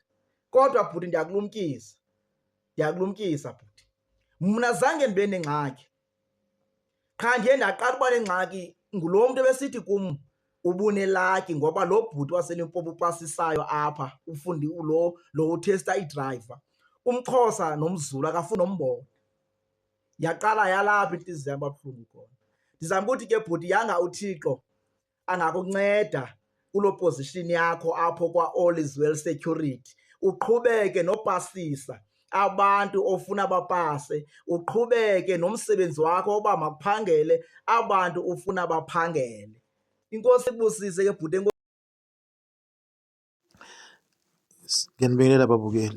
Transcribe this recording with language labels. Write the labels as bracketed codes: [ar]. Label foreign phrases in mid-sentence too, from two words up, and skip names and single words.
[xh] Kodwa bhuti ndiyakulumkisa bhuti, mna zange ndibe nengxaki, qha ndiye ndaqala uba nengxaki ngulo mntu ebesithi kum ubunelaki, ngoba lo bhuti waseLimpopo upasisayo apha, ufundi lo uthesta idrayiva, umXhosa nomZulu akafuni nombona. Yaqala yalapha intliziyo yam abuhlungu khona. Ndizama ukuthi ke bhuti, yanga uThixo angakunceda kuloo position yakho apho kwa-All is Well Security, uqhubeke nopasisa abantu ofuna bapase, uqhubeke nomsebenzi wakho woba makuphangele abantu ufuna baphangele. Inkosi ibusise ke bhuti. [zu] Ngiyanibingelela babukeli.